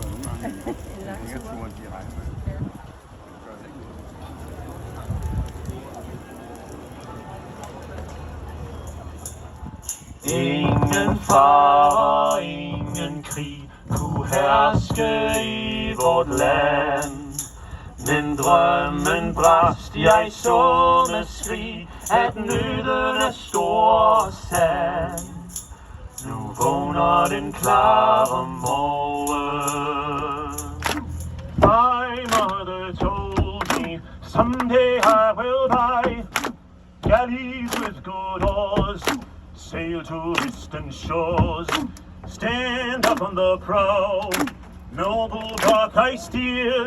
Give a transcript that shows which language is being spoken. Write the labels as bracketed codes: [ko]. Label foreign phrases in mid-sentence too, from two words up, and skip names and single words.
[da] Ingen far og ingen krig kunne herske i vort land. Men drømmen brast, jeg så med skrig, at nøden er stor og sand. Nu vågner den klare morgen. [en] My mother told me, someday I will die. Galleys with good oars sail to distant shores. Stand up on the prow, noble bark I steer.